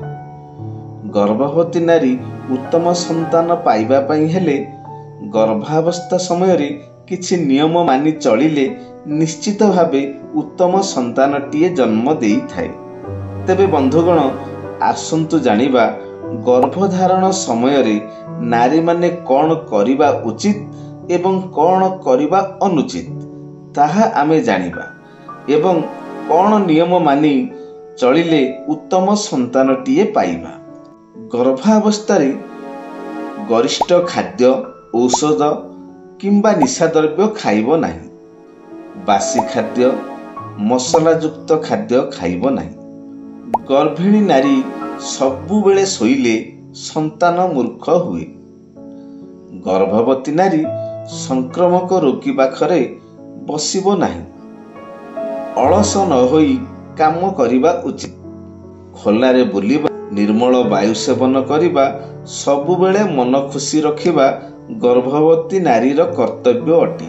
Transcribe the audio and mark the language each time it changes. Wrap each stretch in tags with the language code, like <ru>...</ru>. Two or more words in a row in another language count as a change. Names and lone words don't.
<or>ଗର୍ଭବତୀ ନାରୀ ଉତ୍ତମ ସନ୍ତାନ ପାଇବା ପାଇଁ ହେଲେ ଗର୍ଭାବସ୍ଥା ସମୟ ରେ କିଛି ନିୟମ ମାନି ଚଳିଲେ ନିଶ୍ଚିତ ଭାବେ ଉତ୍ତମ ସନ୍ତାନଟିଏ ଜନ୍ମ ଦେଇ ଥାଏ। ତେବେ ବନ୍ଧୁଗଣ, ଆସନ୍ତୁ ଜାଣିବା ଗର୍ଭଧାରଣ ସମୟ ରେ ନାରୀ ମାନେ କଣ କରିବା ଉଚିତ ଏବଂ କଣ କରିବା ଅନୁଚିତ ତାହା ଆମେ ଜାଣିବା ଏବଂ କେଉଁ ନିୟମ ମାନି ଚଳିଲେ ଉତ୍ତମ ସନ୍ତାନଟିଏ ପାଇବା। ଗର୍ଭାବସ୍ଥା ଗରିଷ୍ଠ ଖାଦ୍ୟ, ଔଷଧ କିମ୍ବା ନିଶା ଦ୍ରବ୍ୟ ଖାଇବ ନାହିଁ। ବାସି ଖାଦ୍ୟ, ମସଲାଯୁକ୍ତ ଖାଦ୍ୟ ଖାଇବ ନାହିଁ। ଗର୍ଭିଣୀ ନାରୀ ସବୁବେଳେ ଶୋଇଲେ ସନ୍ତାନ ମୂର୍ଖ ହୁଏ। ଗର୍ଭବତୀ ନାରୀ ସଂକ୍ରାମକ ରୋଗୀ ପାଖରେ ବସିବ ନାହିଁ। ଅଳସ ନ ହୋଇ କାମ କରିବା ଉଚିତ। ଖୋଲାରେ ବୁଲିବା, ନିର୍ମଳ ବାୟୁ ସେବନ କରିବା, ସବୁବେଳେ ମନ ଖୁସି ରଖିବା ଗର୍ଭବତୀ ନାରୀର କର୍ତ୍ତବ୍ୟ ଅଟେ।</or>